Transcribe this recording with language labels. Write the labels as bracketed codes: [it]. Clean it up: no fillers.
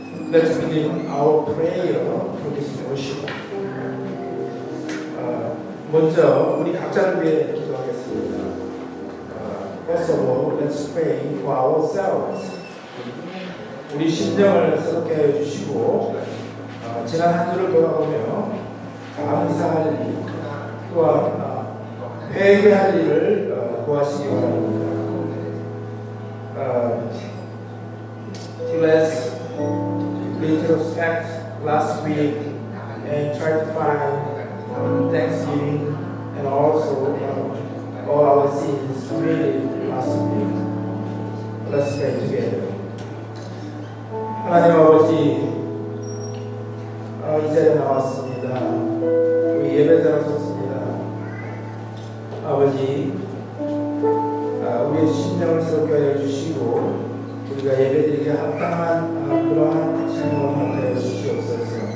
[en] Let's begin our prayer for this worship. [ko] 먼저 우리 각자를 위해 기도하겠습니다. [en] First of all, let's pray for ourselves. [ko] 우리 심령을 새롭게 하여 주시고 지난 한 주를 돌아보며 감사할 일 또한 회개할 일을 구하시기 바랍니다. [en] Let's retrospect last week and try to find thanksgiving and also all our sins really last week. Let's pray together. [ko] 하나님 아버지, 이 자리에 나왔습니다. 우리 예배자로 섰습니다. 아버지, 우리의 심령을 새롭게 하여 주시고 우리가 예배드리기에 합당한 그러한 신앙을 하여 주시옵소서.